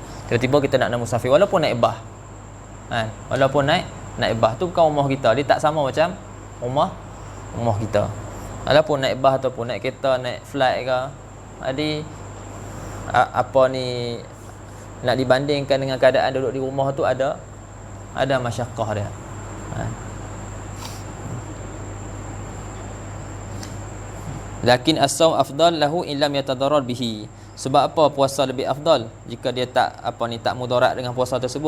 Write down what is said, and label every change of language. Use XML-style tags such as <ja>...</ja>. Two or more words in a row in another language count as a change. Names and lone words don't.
<ms>Tiba-tiba kita nak musafir, walaupun naik bah, walaupun naik bah tu bukan rumah kita, dia tak sama macam rumah kita. Walaupun naik bah ataupun naik kereta, naik flight ke, jadi nak dibandingkan dengan keadaan duduk di rumah tu, ada masyakkah dia.</ms> <ar>لكن الصوم أفضل له إن لم يتضرر به.</ar> <ms>Sebab apa puasa lebih afdal jika dia tak mudarat dengan puasa tersebut?</ms>